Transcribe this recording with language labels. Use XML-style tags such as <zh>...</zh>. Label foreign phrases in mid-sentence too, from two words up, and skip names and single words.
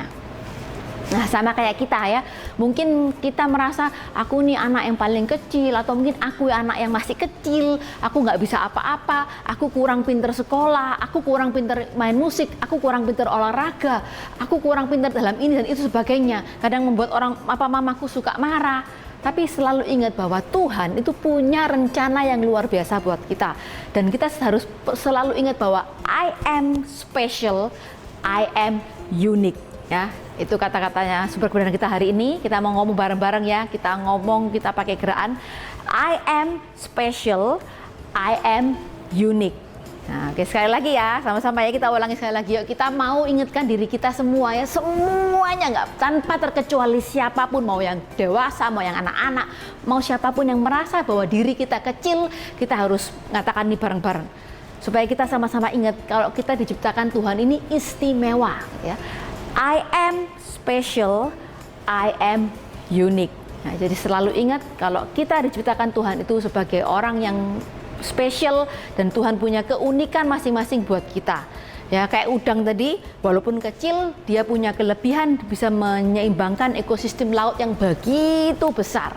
<id>Nah, sama kayak kita ya, mungkin kita merasa aku nih anak yang paling kecil, atau mungkin aku anak yang masih kecil, aku nggak bisa apa-apa, aku kurang pinter sekolah, aku kurang pinter main musik, aku kurang pinter olahraga, aku kurang pinter dalam ini dan itu sebagainya. Kadang membuat mamaku suka marah. Tapi selalu ingat bahwa Tuhan itu punya rencana yang luar biasa buat kita, dan kita harus selalu ingat bahwa</id> <en>I am special, I am unique.</en> <id>Ya, itu kata-katanya super kebenaran kita hari ini. Kita mau ngomong bareng-bareng ya. Kita ngomong, kita pakai gerakan</id> <en>I am special, I am unique.</en> <id>Nah, oke, sekali lagi ya, sama-sama ya, kita ulangi sekali lagi. Yuk, kita mau ingatkan diri kita semua ya, semuanya nggak, tanpa terkecuali siapapun, mau yang dewasa, mau yang anak-anak, mau siapapun yang merasa bahwa diri kita kecil, kita harus mengatakan ini bareng-bareng. Supaya kita sama-sama ingat kalau kita diciptakan Tuhan ini istimewa ya.</id> <en>I am special, I am unique.</en> <id>Nah, jadi selalu ingat kalau kita diciptakan Tuhan itu sebagai orang yang spesial, dan Tuhan punya keunikan masing-masing buat kita. Ya, kayak udang tadi, walaupun kecil, dia punya kelebihan bisa menyeimbangkan ekosistem laut yang begitu besar.</id>